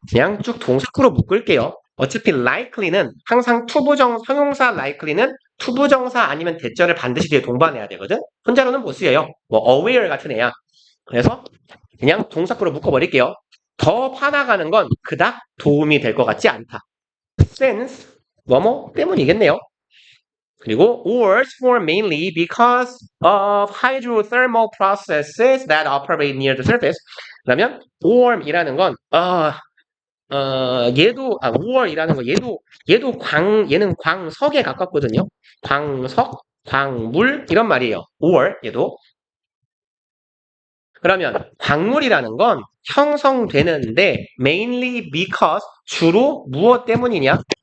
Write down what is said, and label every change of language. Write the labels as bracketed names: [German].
[Korean] 그냥 쭉 동사구로 묶을게요. 어차피 likely는 항상 형용사 likely는 투부정사 아니면 대절을 반드시 뒤에 동반해야 되거든. 혼자로는 못 쓰여요. 뭐 aware 같은 애야. 그래서 그냥 동사구로 묶어버릴게요. 더 파나가는 건 그닥 도움이 될 것 같지 않다. since 뭐뭐 때문이겠네요. [English] 그리고 ores form mainly because of hydrothermal processes that operate near the surface. [Korean] 그러면 orm이라는 건 or이라는 거 얘는 광석에 가깝거든요. 광석, 광물 이런 말이에요. or 얘도. 그러면 광물이라는 건 형성되는데 mainly because 주로 무엇 때문이냐?